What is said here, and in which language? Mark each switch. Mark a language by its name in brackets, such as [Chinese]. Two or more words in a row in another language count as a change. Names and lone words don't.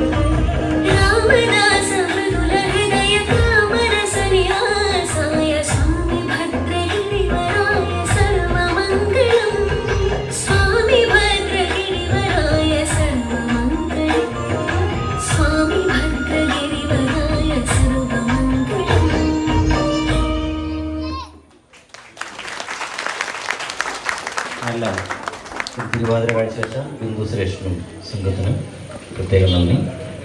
[Sanskrit] रामदास मृदुलहृदय कामरसनिवासाय स्वामि भद्रगिरिवराय सर्वमङ्गलम्. स्वामि भद्रगिरिवराय सर्वमङ्गलम्. स्वामि भद्रगिरिवराय सर्वमङ्गलम्. [Malayalam] നല്ല തിരുവാതിര കാഴ്ചവെച്ച ബിന്ദു സുരേഷിനും സംഘത്തിനും പ്രത്യേകം നന്ദി.